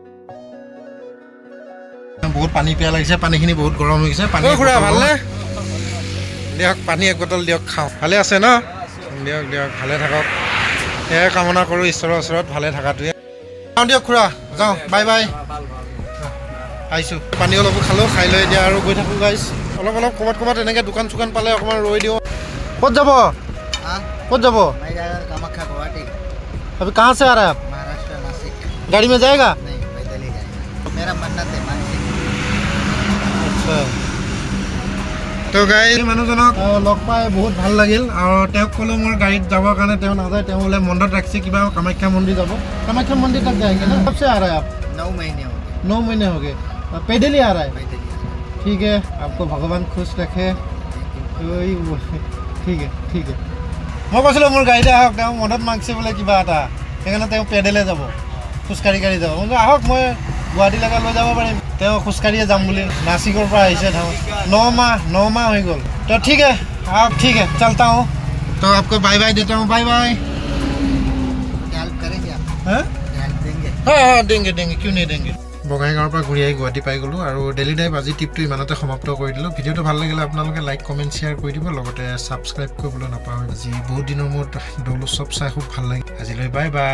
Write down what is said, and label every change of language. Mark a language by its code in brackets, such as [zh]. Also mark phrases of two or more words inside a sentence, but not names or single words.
[as] বহুত পানী পিয়া লাগিছে পানীখিনি বহুত গৰম হৈ গৈছে পানী খুৰা ভালনে দিয়ক পানী এক বটল দিয়ক খাওঁ ভালে আছে ন দিয়ক দিয়ক ভালে থাকক সেয়াই কামনা কৰোঁ ঈশ্বৰৰ ওচৰত ভালে থকাটোৱে যাওঁ দিয়ক খুৰা যাওঁ [en] bye bye [as] আহিছোঁ পানী অলপো খালোঁ খাই লৈ এতিয়া আৰু গৈ থাকোঁ গাইজ অলপ অলপ ক'ৰবাত এনেকৈ দোকান চোকান পালে অকণমান ৰৈ দিওঁ ক'ত যাব ক'ত যাব [hi] कामाख्या गुवाहाटी अभी कहाँ से आ रहा है आप महाराष्ट्र नासिक गाड़ी में जाएगा नहीं पैदल ही जाएगा मेरा मन्नत है मानसिक [as] আচ্ছা তো গাইজ মানুহজনক লগ পাই বহুত ভাল লাগিল আৰু তেওঁক ক'লোঁ মোৰ গাড়ীত যাবৰ কাৰণে তেওঁ নাযায় তেওঁ বোলে মণ্ডত ৰাখিছে কিবা কামাখ্যা মন্দিৰ যাব কামাখ্যা মন্দিर [hi] तक जाएंगे ना कब से आ रहा है आप 9 महीने हो गए 9 महीने हो गए पैदल ही आ रहा है पैदल ही ठीक है आपको भगवान खुश रखे [as] ঠিক আছে মই কৈছিলোঁ মোৰ গাড়ীতে আহক তেওঁ মনত মাগিছে বোলে কিবা এটা সেইকাৰণে তেওঁ পেডেলে যাব খোজকাঢ়ি কাঢ়ি যাব মই আহক মই গুৱাহাটীলৈকে লৈ যাব পাৰিম তেওঁ খোজকাঢ়িয়ে যাম বুলি নাচিকৰ পৰা আহিছে তেওঁ 9 माह হৈ গ'ল তো [hi] ঠিক है आप ठीक है चलता हूँ तो आपको बाय बाय देता हूँ बाय बाय हेल्प करेंगे आप हाँ हेल्प देंगे हाँ देंगे क्यों नहीं देंगे [as] বঙাইগাঁৱৰ পৰা ঘূৰি আহি গুৱাহাটী পাই গ'লোঁ আৰু ডেইলি টাইপ আজি ট্ৰিপটো ইমানতে সমাপ্ত কৰি দিলোঁ ভিডিঅ'টো ভাল লাগিলে আপোনালোকে [en] like comment share [as] কৰি দিব লগতে ছাবস্ক্ৰাইব কৰিবলৈ নাপাহৰিব আজি বহুত দিনৰ মূৰত দৌল উৎসৱ চাই খুব ভাল লাগিল আজিলৈ [en] bye bye